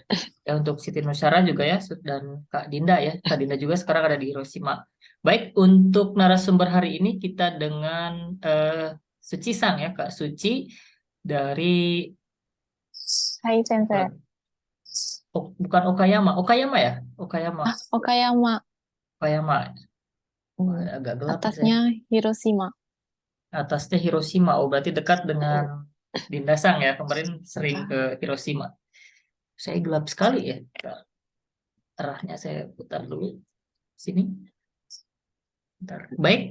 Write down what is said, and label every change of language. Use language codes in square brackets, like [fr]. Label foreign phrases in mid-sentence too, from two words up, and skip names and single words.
[id] Ya untuk Siti Nusyara juga ya, dan Kak Dinda ya. Kak Dinda juga sekarang ada di Hiroshima. Baik, untuk narasumber hari ini kita dengan Suci Sang ya, Kak Suci dari Hai Sensei. bukan Okayama. Okayama ya? Okayama. Okayama. Okayama. Agak gelap ya. Atasnya Hiroshima. Atasnya Hiroshima. Oh, berarti dekat dengan Dinda Sang ya. Kemarin sering ke Hiroshima. Saya gelap sekali ya. Arahnya saya putar dulu. Sini. Bentar. Baik.